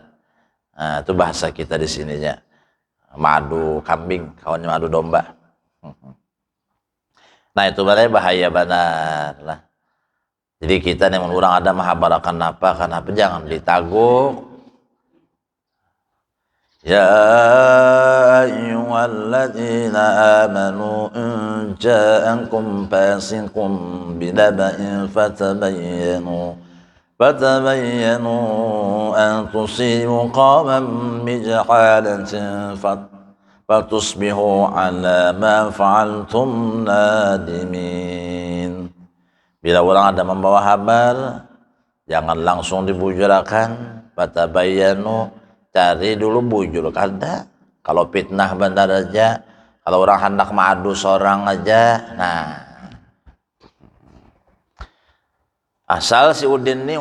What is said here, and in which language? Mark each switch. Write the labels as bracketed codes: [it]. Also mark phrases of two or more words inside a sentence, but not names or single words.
[bjn] Nah itu bahasa kita di sininya. Madu kambing, kawannya madu domba. Nah itu bahaya benar lah. Jadi kita nih orang ada mahabarakan apa, kenapa jangan ditaguk. [ar] يا أيها الذين آمنوا إن جاءكم فاسق بنبإ فتبينوا أن تصيبوا قوما بجهالة فتصبحوا على ما فعلتم نادمين. [bjn] Bila orang ada membawa kabar, jangan langsung dibujurakan. Fatabayyanu, cari dulu bujur kada. Kalau fitnah benar aja, kalau orang hendak madu seorang aja, nah asal si Udin ini